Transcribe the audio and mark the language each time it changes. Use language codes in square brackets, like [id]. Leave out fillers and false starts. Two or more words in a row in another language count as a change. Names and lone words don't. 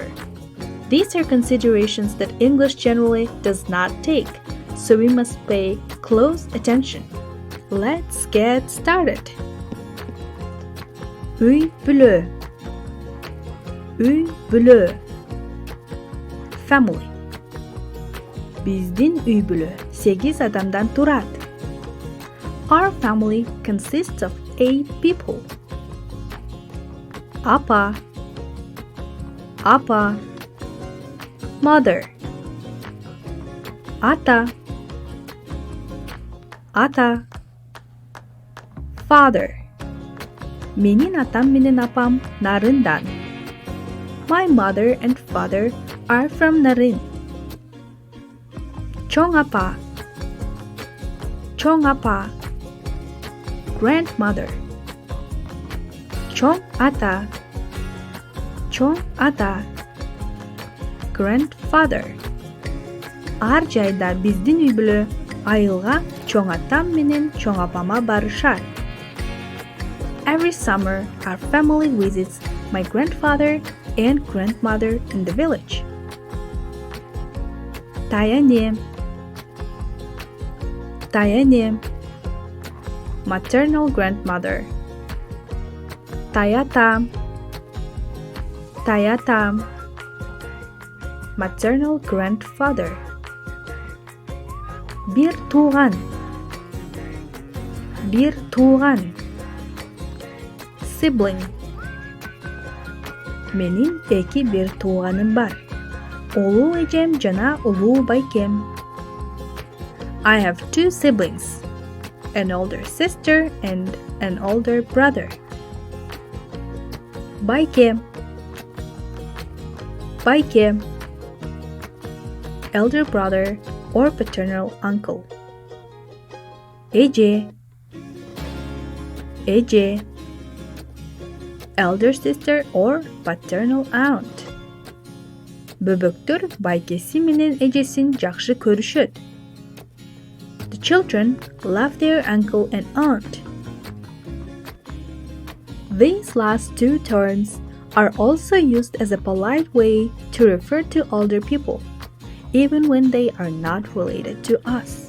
[en] These are considerations that English generally does not take, so we must pay close attention. Let's get started. [ky] үй бүлө. үй бүлө. [en] Family. [ky] Биздин үй бүлө 8 адамдан турат. [en] Our family consists of 8 people. Apa, mother. Ata, father. [ky] Менин атам менен апам Нарындан. [en] My mother and father are from Nарын. [ky] чоң апа, [en] grandmother. [ky] чоң ата, [en] grandfather. [ky] Ар жайда биздин үй бүлө айылга чоң атам менен чоң апама барышат. [en] Every summer, our family visits my grandfather and grandmother in the village. Tayanem, maternal grandmother. Tayatam, maternal grandfather. [ky] бир тууган, [en] sibling. [ky] Менин эки бир тууганым бар. Улуу эжем жана улуу байкем. [en] I have 2 siblings, an older sister and an older brother. Байкем, elder brother or paternal uncle. Эже, elder sister or paternal aunt. [ky] Бөбөктөр байкеси менен эжесин жакшы көрүшөт. [en] The children love their uncle and aunt. These last 2 terms are also used as a polite way to refer to older people, even when they are not related to us.